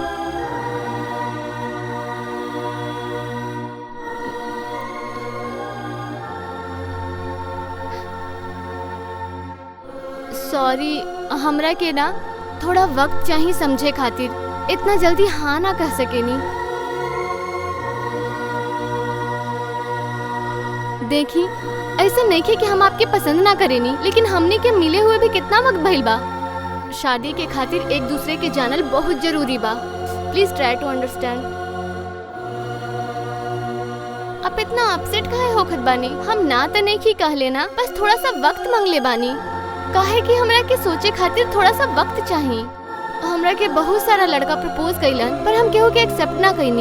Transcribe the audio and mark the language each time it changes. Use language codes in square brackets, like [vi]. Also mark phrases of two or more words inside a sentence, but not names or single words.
[bho] सॉरी, हमरा के ना थोड़ा वक्त चाहिए समझे खातिर, इतना जल्दी हाँ ना कह सकेनी। देखी ऐसे नहीं कि हम आपके पसंद ना करेनी, लेकिन हमने के मिले हुए भी कितना वक्त भइल बा। शादी के खातिर एक दूसरे के जानल बहुत जरूरी बा। [en] Please try to understand. [bho] आप इतना अपसेट काहे होखत बानी? हम ना तो नहीं की कह लेना, बस थोड़ा सा वक्त मांगले बानी। काहे कि हमरा के सोचे खातिर थोड़ा सा वक्त चाहिए। हमरा के बहुत सारा लड़का प्रपोज कइलन, पर हम केहू के एक्सेप्ट ना कइनी।